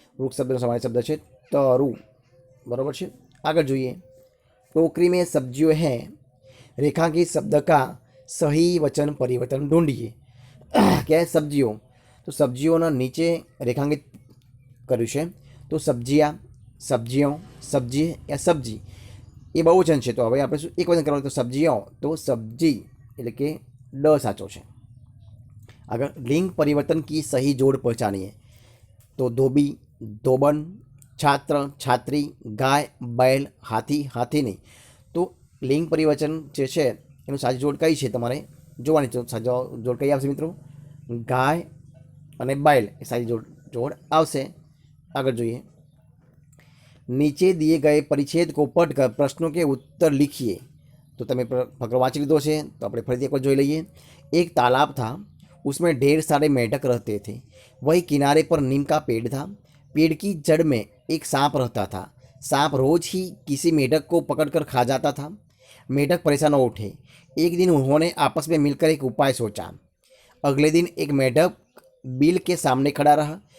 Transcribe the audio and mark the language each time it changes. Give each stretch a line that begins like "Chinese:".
Hindi: वृक्ष शब्द समानार्थी शब्द है तरु. बराबर है. आगे
Gujarati: જોઈએ,
Hindi: टोकरी में सब्जियों हैं. रेखांकित शब्द का सही वचन परिवर्तन ढूंढिए. क्या है? सब्जियों.
Gujarati: तो सब्जियों नीचे रेखांकित કર્યું છે. તો સબ્જિયા, સબ્જીઓ, સબ્જી યા સબ્જી એ બહુવચન છે. તો હવે આપણે શું એક વચન કરવાનું? તો સબ્જીઓ, તો સબ્જી એટલે કે ડ સાચો છે. આગળ લિંગ પરિવર્તન
Hindi: की सही जोड़ पहचानिए. तो धोबी, धोबन, छात्र, छात्री, गाय, बैल, हाथी, हाथीनी.
Gujarati: तो લિંગ પરિવર્તન જે છે એનું સાચી જોડ કઈ છે તમારે જોવાની. તો સાચો જોડ કઈ આવશે મિત્રો? ગાય અને बैल એ સાચી જોડ આવશે.
Hindi: आगे
Gujarati: જોઈએ,
Hindi: नीचे दिए गए परिच्छेद को पढ़कर प्रश्नों के उत्तर लिखिए.
Gujarati: तो તમે ફકરો વાંચી લીધો છે, તો આપણે ફરીથી એકવાર જોઈ લઈએ.
Hindi: एक तालाब था, उसमें ढेर सारे मेंढक रहते थे. वही किनारे पर नीम का पेड़ था. पेड़ की जड़ में एक सांप रहता था. सांप रोज ही किसी मेंढक को पकड़कर खा जाता था. मेंढक परेशान हो उठे. एक दिन उन्होंने आपस में मिलकर एक उपाय सोचा. अगले दिन एक मेंढक बिल के सामने खड़ा रहा.